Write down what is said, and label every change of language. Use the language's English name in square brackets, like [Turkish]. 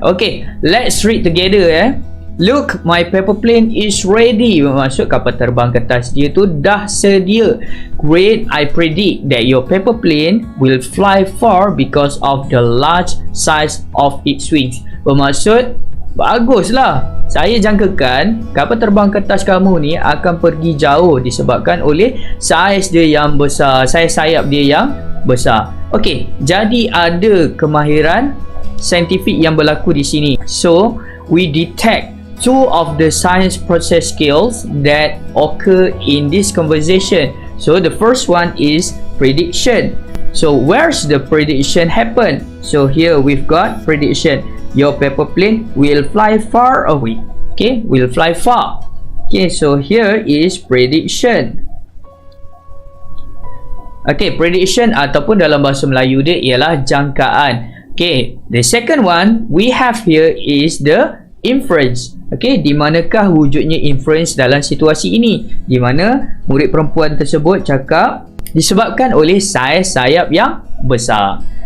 [English] Okay, let's read together. Look, my paper plane is ready. [Malay] Maksud kapal terbang kertas dia tu dah sedia. [English] Great, I predict that your paper plane will fly far because of the large size of its wings. [Malay] Bermaksud, baguslah. Saya jangkakan kapal terbang kertas kamu ni akan pergi jauh disebabkan oleh saiz dia yang besar, saiz sayap dia yang besar. Okey, jadi ada kemahiran saintifik yang berlaku di sini. [English] So, we detect two of the science process skills that occur in this conversation. So the first one is prediction. So where's the prediction happen? So here we've got prediction. Your paper plane will fly far away. Okay, will fly far. Okay, so here is prediction. [Malay] Okay, prediction ataupun dalam bahasa Melayu dia ialah jangkaan. [English] Okay, the second one we have here is the inference. [Malay] Okey, di manakah wujudnya inference dalam situasi ini? Di mana murid perempuan tersebut cakap disebabkan oleh saiz sayap yang besar.